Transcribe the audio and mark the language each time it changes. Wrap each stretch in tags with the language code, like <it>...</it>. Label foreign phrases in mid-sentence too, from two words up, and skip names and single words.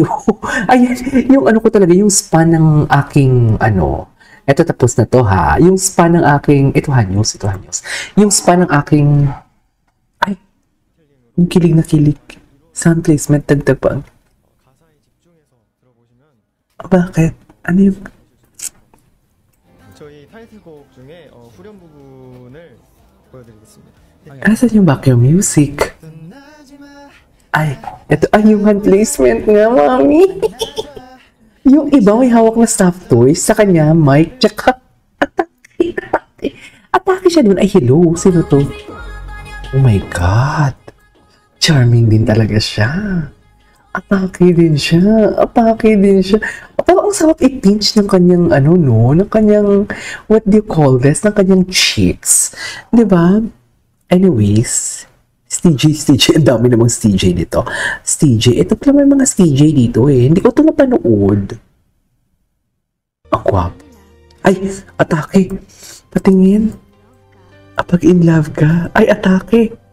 <tl>Ayan, yung ano ko talaga, yung span ng aking, Ito tapos na to, ha. Yung span ng aking, ito Hanyuls. Yung span ng aking, ay, yung kilig na kilig.</tl> <en>Sound placement,</en> <tl>dagdag pa. Bakit? Ano yung?</tl> <ko>저희 타이틀곡 중에 후렴 부분을 보여드리겠습니다.</ko> <tl>Asan yung</tl> <en>background music?</en> <tl>Ay, ito ay yung</tl> <en>hand placement</en> <tl>nga, Mami. Yung iba may hawak na</tl> <en>stuffed toys,</en> <tl>sa kanya, mic, tsaka atake siya dun. Ay, hello, sino to?</tl> <en>Oh my God.</en> <tl>Charming din talaga siya. Atake din siya. Parang ang sarap i-pinch ng kanyang, ng kanyang,</tl> <en>what do you call this?</en> <tl>Ng kanyang cheeks. Diba? Anyways, STJ, ang dami namang STJ nito. STJ, ito pala may mga STJ dito eh. Hindi ko ito napanood. Ang gwapo. Ay, atake. Patingin. Pag</tl> <en>in love</en> <tl>ka. Ay, atake.</tl>